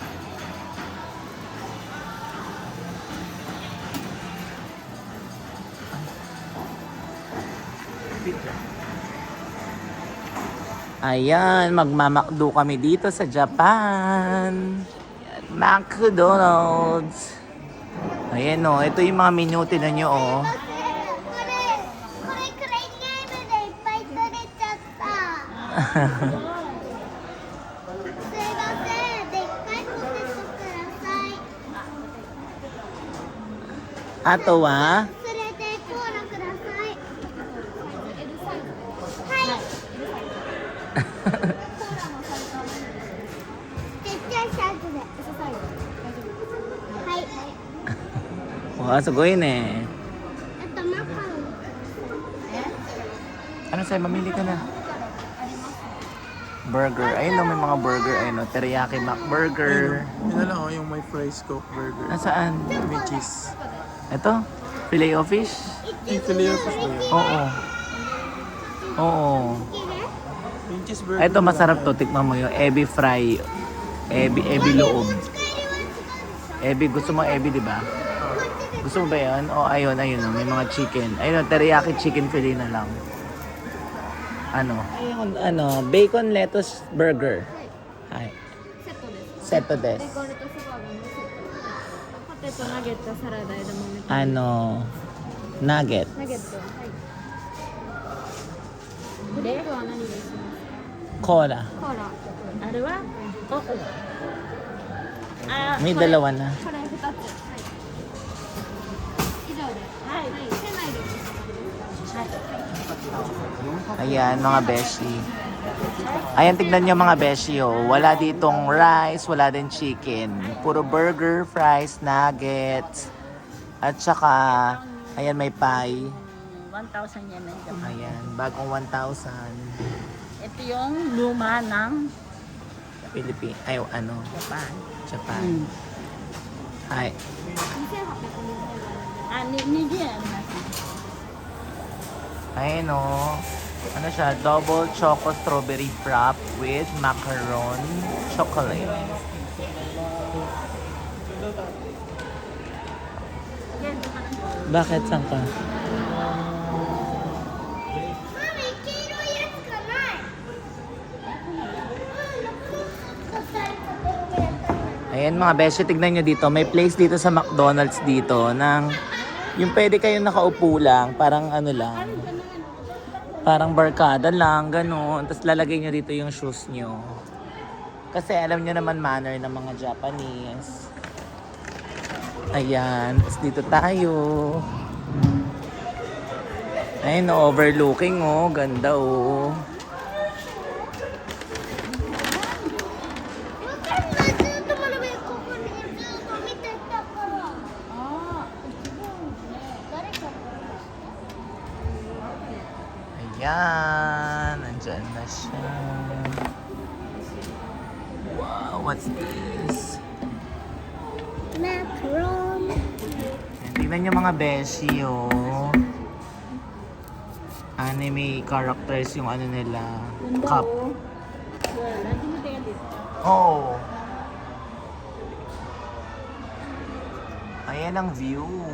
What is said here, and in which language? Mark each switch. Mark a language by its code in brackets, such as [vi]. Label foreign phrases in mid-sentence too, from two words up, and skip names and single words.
[tl] Ayan, magmamakdo kami dito sa Japan. McDonald's. Ayan o, ito yung mga menu, tinan nyo o. [ja] これクレーンゲームでいっぱい取れちゃったすいませんでっかいポテトくださいあとは? それでコーラくださいはいちっちゃいサイズではい Wow, すごいね. あとマカロン [tl] Ano sa'yo, mamili ka na. Burger. Ayun o, may mga burger. Ayun o, teriyaki McBurger. Yun na lang oh, yung may [en] fries Coke burger. [tl] Nasaan? May cheese. Ito? Filet o fish? Yung filet of fish ba yun? Oo. Oo. Yung cheeseburger. Ito masarap to. Tikman mo yung ebi fry. Ebi loob. Ebi, gusto mo ebi, di ba? Gusto mo ba yan? O ayun, may mga chicken. Ayun, teriyaki chicken fillet na lang. Ano, bacon lettuce burger. Hi. [ja] セットですセットです. ゴールドそばのセットポテトナゲットサラダ枝豆ナ Nugget. ゲットはいドリンクは何にします Cola. コーラあれはあ [tl] May dalawa na. [ja] これ2つはい以上ですはい店内でお召し上がりですはい [tl] Ayan, mga beshi. Ayan, tignan nyo mga beshi, oh. Wala ditong rice, wala din chicken. Puro burger, fries, nuggets. At saka, ayan, may pie. 1,000 yen na ito. Ayan, bagong 1,000. Ito yung luma ng Philippines. Ay, ano? Japan. Japan. Hi. [ja] 20円あります [tl] Ayan, oh. Ano siya? [en] Double choco strawberry frap with macaron chocolate. [tl] Bakit? Saan ka? [ja] マミ黄色いやつがない [tl] Ayan mga beshi, tignan nyo dito. May place dito sa McDonald's dito ng yung pwede kayong nakaupo lang, parang ano lang. Parang barkada lang, gano'n. Tapos lalagay nyo dito yung shoes nyo. Kasi alam nyo naman manner ng mga Japanese. Ayan, tapos dito tayo. Ayun, overlooking oh, ganda oh. [ja] わかんないずっとまだここにずっと見てたから誰か [tl] Ayan, nandyan na siya. [en] Wow, what's this? macaron [tl] Tingnan nyo mga beshi, oh. [en] Anime characters [tl] yung ano nila. Cup. Oh. Ayan ang view.